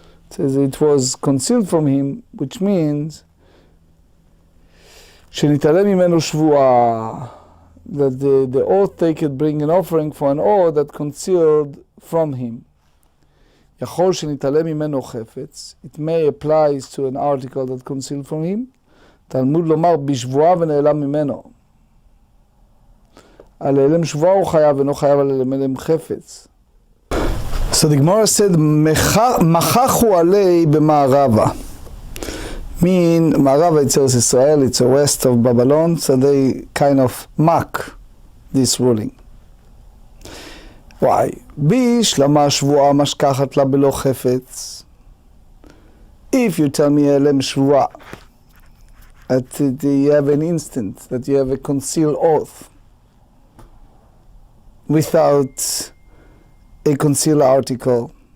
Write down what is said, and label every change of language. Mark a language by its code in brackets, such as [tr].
[en] It says it was concealed from him, which means [he] שנתעלם ממנו שבועה, [en] that the oath taken bring an offering for an oath that concealed from him. [he] יכול שנתעלם ממנו חפץ, [en] it may apply to an article that concealed from him. [he] תלמוד לומר בשבועה ונעלם ממנו. על העלם שבועה הוא חייב ואינו חייב על העלם חפץ. [en] So the Gemara said, [he] מחכו עלי במערבה. [en] Mean, מערבה it's Israel, it's the west of Babylon, so they kind of mock this ruling. Why? [he] בישלמה שבועה משכחת לה בלא חפץ. [en] If you tell me [he] העלם שבועה, [en] that you have an instant, that you have a concealed oath, without a concealed article.